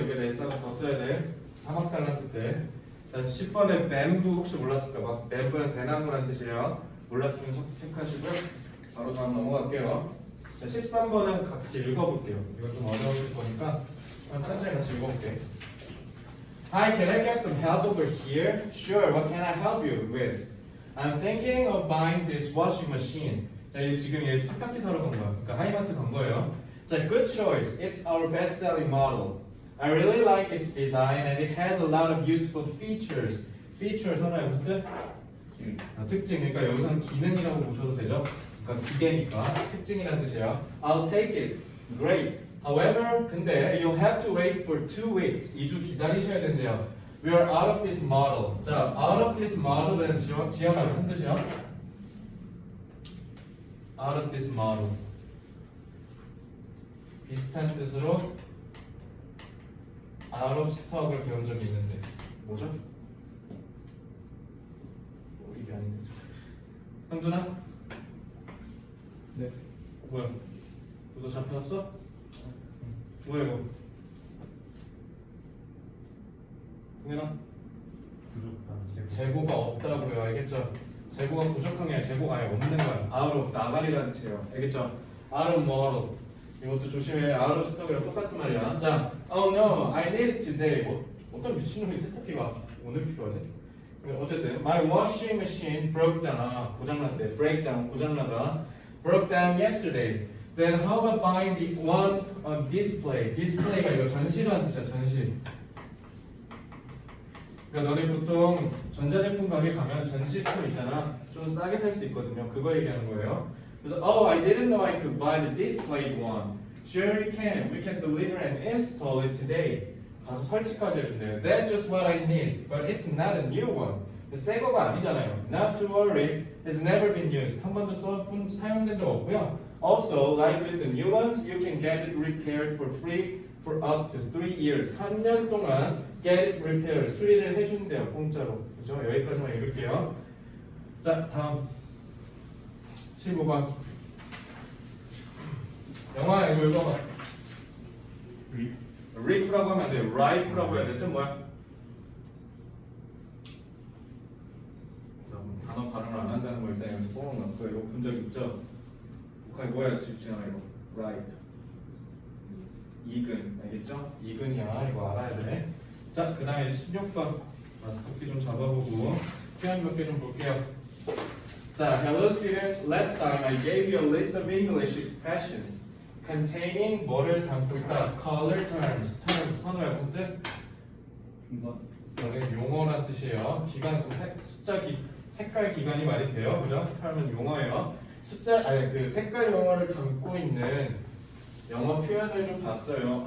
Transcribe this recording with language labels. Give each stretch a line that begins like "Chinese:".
Korean: 여기다 s가 더 써야 돼. 사막 달라는 뜻. 자 10번에 뱀부 혹시 몰랐을까 봐. 뱀부는 대나무라는 뜻이에요. 몰랐으면 체크하시고요. 바로 다음 넘어갈게요. 자 13번은 같이 읽어볼게요. 이거 좀 어려울 거니까 천천히 같이 읽어볼게.
English: Hi, can I get some help over here? Sure, what can I help you with? I'm thinking of buying this washing machine.
Korean: 자, 얘 지금 얘 세탁기 사러 간 거야. 그러니까 하이마트 간 거예요.
English: 자, good choice. It's our best-selling model. I really like its design and it has a lot of useful features.
Korean: Feature 선호해 무슨 뜻? 특징. 그러니까 여기서는 기능이라고 보셔도 되죠. 그러니까 기계니까 특징이라는 뜻이에요.
English: I'll take it. Great. However,
Korean: 근데
English: you'll have to wait for 2 weeks.
Korean: 2주 기다리셔야 된대요.
English: We are out of this model.
Korean: 자, out of this model은 지연아 무슨 뜻이야?
English: Out of this model.
Korean: 비슷한 뜻으로 out of stock을 배운 적이 있는데 뭐죠? 이게 아닌데. 형준아? 네. 뭐야? 너 잡혀놨어? 뭐야 이거? 동현아? 부족한 재고가 없다고요. 알겠죠? 재고가 부족한 게 아니라 재고가 아예 없는 거야. out of 나가리라는 뜻이에요. 알겠죠? out of model. 이것도 조심해. out of stock이랑 똑같은 말이야.
English: 자, oh no, I need it today.
Korean: 어떤 미친놈이 세탁기가 오늘 필요하지? 어쨌든
English: my washing machine broke down.
Korean: 고장났대.
English: break down.
Korean: 고장나다.
English: broke down yesterday. Then how about buying the one on display?
Korean: display가 이거 전시라는 뜻이야. 전시. 그러니까 너네 보통 전자제품 가게 가면 전시품 있잖아. 좀 싸게 살 수 있거든요. 그거 얘기하는 거예요. 그래서
English: oh, I didn't know I could buy the displayed one. Sure you can. We can deliver and install it today.
Korean: 가서 설치까지 해준대요.
English: That's just what I need. But it's not a new one.
Korean: 새 거가 아니잖아요.
English: Not to worry has never been used.
Korean: 한 번도 사용된 적 없고요.
English: Also, like with the new ones, you can get it repaired for free for up to 3 years.
Korean: 3년 동안 get it repaired, 수리를 해준대요. 공짜로. 그죠? 여기까지만 읽을게요. 자, 다음 15번. 영화 이거 읽어봐. rip라고 하면 안 돼. ripe라고 해야 돼. 뜻 뭐야? 단어 발음을 안 한다는 걸 일단 여기서 뽑아놓고 이거 본 적 있죠? 북한이 뭐야 지금 이거 ripe 익은 알겠죠? 익은이야 이거 알아야 돼. 자, 그 다음에 16번 마스터키 좀 잡아보고 표현 몇 개 좀 볼게요.
English: 자, hello students. Last time I gave you a list of English expressions containing
Korean: 뭐를 담고 있다. color terms, term, 선호의 어떤 뜻? 이거는 용어란 뜻이에요. 기간, 색깔 기간이 말이 돼요, 그죠? term은 용어예요. 그 색깔 용어를 담고 있는 영어 표현을 좀 봤어요.